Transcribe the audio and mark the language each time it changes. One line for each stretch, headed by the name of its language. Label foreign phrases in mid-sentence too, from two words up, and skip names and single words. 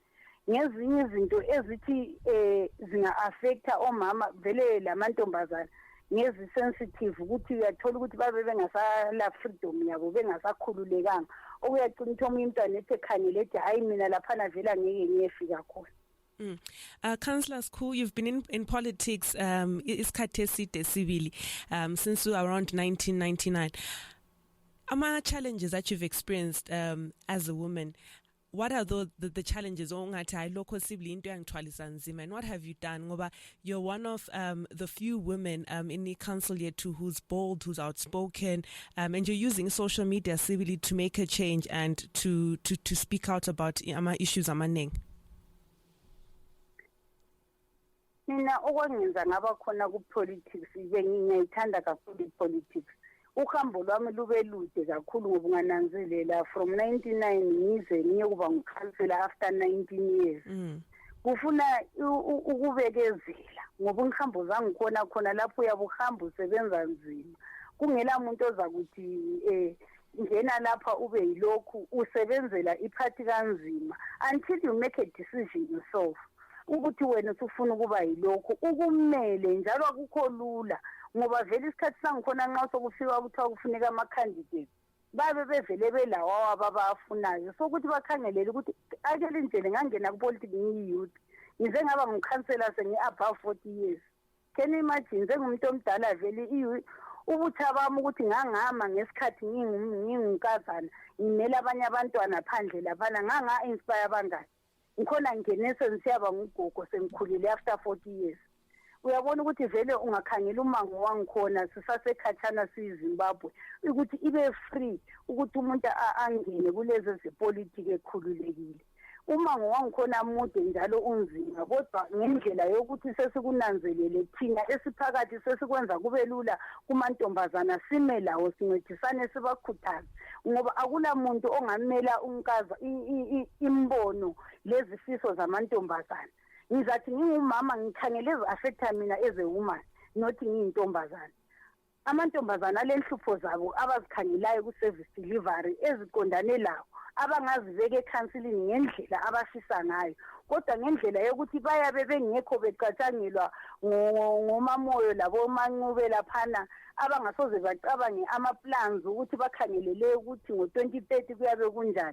North Ndebele: Ngezinye izinto ezithi zinga-affecta omama vele lamantombazana ngezi-sensitive ukuthi uyathola ukuthi babe bengasala freedom yabo bengasakhululekanga okuyagcina ukuthi omunye umntwana ethi ekhangele ethi hayi mina laphana vele angeke ngiyefika khona.
English: Councillor Skhulo, you've been in politics
North Ndebele: isikhathi eside sibili
English: since around 1999. Ama-challenges that you've experienced as a woman, what are the challenges
North Ndebele: ongathi hayi lokho sibili into yangithwalisa nzima,
English: and what have you done ngoba you're one of the few women in the council yethu who's bold, who's outspoken, and you're using social media sibili to make a change and to speak out about
North Ndebele: ama issues amaningi? mina okwangenza ngaba khona ku-politics ngiyayithanda kakhulu i-politics. Uhambo lwami lube lude kakhulu ngoba ungananzelela from 99 ngize ngiye kuba ngukhansela
English: after 19 years.
North Ndebele: Kufuna ukubekezela ngoba ngihambo zangikhona khona lapho uyabuhamba usebenza nzima. Kungela muntu ozakuthi ngena lapha ube yilokhu usebenzela iphathi kanzima
English: until you make a decision yourself.
North Ndebele: Ukuthi wena usufuna ukuba yilokhu ukumele njalo akukho lula ngoba vele isikhathi sangikhona nxa sokufika ukuthi kufuneka ama candidates babe bevele belawo ababafunayo sokuthi bakhangelele ukuthi akele indlela ngangena kupolitics ngiyouth ngize ngaba ngukhansela sengi-
English: above 40 years. Can you imagine
North Ndebele: njengomuntu omdala vele ubutha bami ukuthi ngangama ngesikhathi ngingunkazana ngimele abanye abantwana phandle laphana nganga-inspire abangani ngikhona ngingenese ngisiyaba ngugogo sengikhulile
English: after 40 years.
North Ndebele: Uyabona ukuthi vele ungakhangela umango wangikhona sisasekhatshana siyiZimbabwe ukuthi ibe free ukuthi umuntu angene kulezi zepolitiki ekhululekile. Umango wangikhona mude njalo unzima kodwa ngendlela yokuthi sesikunanzelele thina esiphakathi sesikwenza kube lula kumantombazana sime lawo sincedisane sibakhuthaze ngoba akula muntu ongamela unkaza imbono lezifiso zamantombazana. Ngizathi ngingumama ngikhangele ezi-affecta mina
English: as a woman
North Ndebele: not ngiyintombazana. Amantombazana lenhlupho zabo abazikhangelayo ku-service delivery eziqondane lawo abangazibeka ekhansilini ngendlela abafisa ngayo kodwa ngendlela yokuthi bayabe bengekho becatshangelwa ngomamoyo labomancube laphana abangasoze bacabange ama-plans ukuthi bakhangelele ukuthi ngo-2030 kuyabe kunjani.